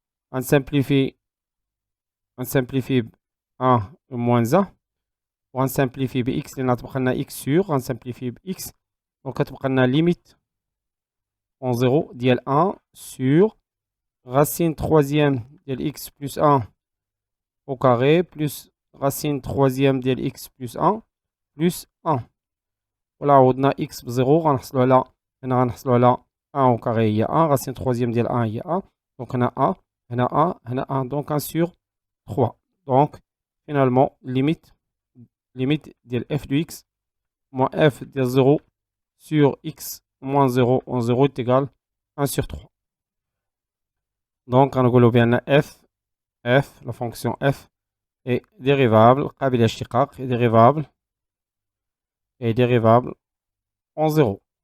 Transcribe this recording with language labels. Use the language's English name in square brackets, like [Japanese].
[French] On simplifie 1 moins 1 on simplifie bx [Arabic] لأن تبقى لنا [French] x sur on simplifie bx donc [Arabic] كتبقى لنا [French] limite en 0 ديال 1 sur racine troisième ديال x plus 1 au carré plus racine troisième ديال x plus 1 plus 1. [Arabic] ولا عوضنا x ب 0 غنحصلو على هنا غنحصلو على 1 au carré هي 1 racine troisième ديال 1 هي 1 donc هنا 1 هنا 1 هنا 1 donc 1 sur 3. [French] Donc finalement limite ديال f de x moins f ديال 0 sur x moins 0 en 0 est égal 1 sur 3. Donc غنقولو بأن f la fonction f est dérivable [Arabic] قابل للاشتقاق [French] est dérivable en 0.